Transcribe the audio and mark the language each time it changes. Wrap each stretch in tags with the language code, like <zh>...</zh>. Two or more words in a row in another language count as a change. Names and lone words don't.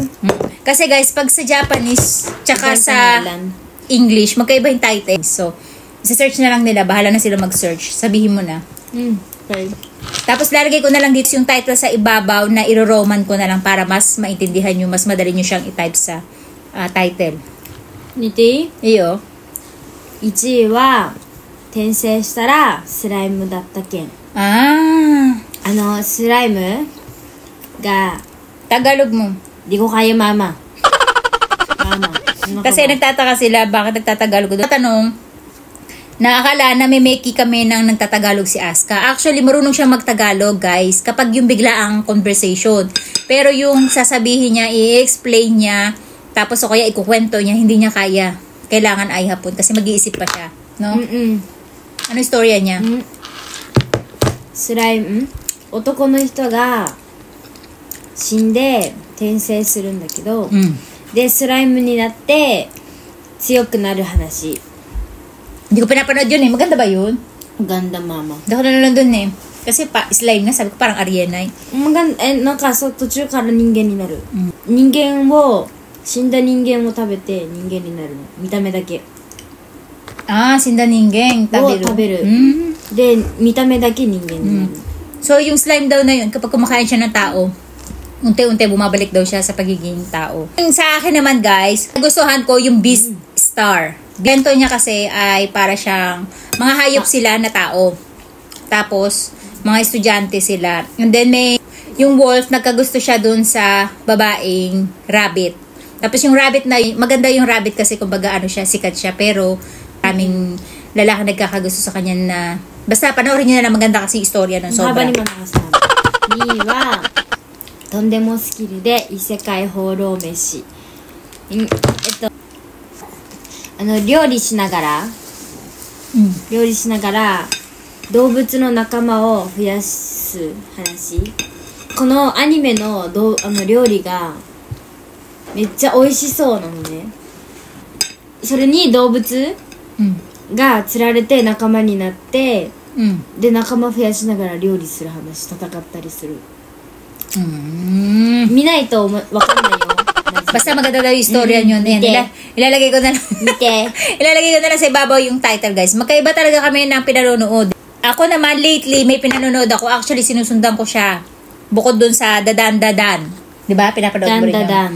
<tl>Kasi guys, pag sa Japanese, tsaka sa English, magkaiba yung title. So, isa-search na lang nila. Bahala na sila mag-search. Sabihin mo na. Okay. Tapos, lalagay ko na lang dito yung title sa ibabaw na iro-roman ko na lang para mas maintindihan nyo, mas madali nyo siyang i-type sa title. Niti? Iyo.</tl> <ja>1位は転生したらスライムだった件。スライムが</ja> <tl>Tagalog mo. Di ko kaya mama. Mama. Kasi nagtataka sila bakit nagtatagalog ko. Tanong, naakala na may meki kami nang nagtatagalog si Aska. Actually, marunong siya magtagalog, guys, kapag yung biglaang conversation. Pero yung sasabihin niya, i-explain niya, tapos o kaya ikukwento niya, hindi niya kaya. Kailangan ay hapon kasi mag-iisip pa siya. No? Ano istorya niya?</tl> <ja>スライム男の人が死んで転生するんだけど、でスライムになって強くなる話。</ja> <tl>Hindi ko pinapanood yun eh. Maganda ba yun? Maganda, mama. Hindi ako nanonood dun eh. Kasi slime nga, sabi ko parang Ariana eh.</tl> <ja>なんかそう途中から人間になる、人間を死んだ人間を食べて人間になるの。見た目だけ sinda ninggeng. を食べる、で見た目だけ人間になる、</ja> <tl>So, yung slime daw na yun, kapag kumakain siya ng tao, unti-unti bumabalik daw siya sa pagiging tao. Yung sa akin naman, guys, nagustuhan ko yung Beast Star. Ganito niya kasi ay para siyang mga hayop sila na tao. Tapos, mga estudyante sila.</tl> <en>And then</en> <tl>may yung wolf, nagkagusto siya dun sa babaeng rabbit. Tapos yung rabbit na, maganda yung rabbit kasi kumbaga ano siya, sikat siya. Pero maraming lalaki nagkakagusto sa kanya na, basta panoorin niyo na maganda kasi istorya nun.</tl> <ja>幅</ja> <tl>Sobra.</tl> <ja>にも流したの2位はとんでもスキルで異世界放浪飯料理しながら動物の仲間を増やす話。このアニメの料理がめっちゃ美味しそうなのね。それに動物が釣られて仲間になって、で仲間増やしながら料理する話、戦ったりする。見ないとわかんないよ。</ja> <tl>Basta maganda daw yung istorya nyo. Ilalagay ko na lang. Ilalagay ko na lang sa ibabaw yung title, guys. Magkaiba talaga kami ng pinanonood. Ako naman, lately, may pinanonood ako. Actually, sinusundan ko siya. Bukod dun sa Dadan Dadan. Diba? Pinapanood mo rin yun.</tl>